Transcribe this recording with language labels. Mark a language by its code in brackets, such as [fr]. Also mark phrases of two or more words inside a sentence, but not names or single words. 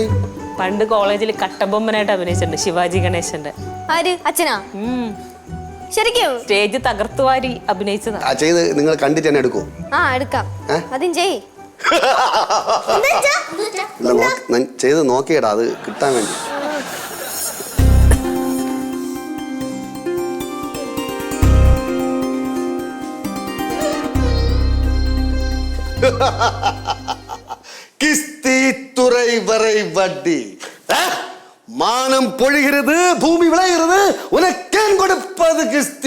[ml] പണ്ട് കോളേജിൽ കട്ടബൊമ്മനായിട്ട് അഭിനയിച്ചിട്ടുണ്ട്. ശിവാജി ഗണേശന്റെ. ആര്? അച്ഛനാ? ശരിക്കും സ്റ്റേജ് തകർത്തുവാരി അഭിനയിച്ചതാ. ചെയ്ത് നിങ്ങൾ കണ്ടിട്ട് തന്നെ എടുക്കൂ. എടുക്കാം. അതും ചെയ്. ചെയ്ത് നോക്കിയടാ, അത് കിട്ടാൻ വേണ്ടി. [ta] கிஸ்தித்துறை வரை வட்டி மானம் பொழிகிறது, பூமி விளைகிறது, உனக்கேன் கொடுப்பது கிஸ்தி?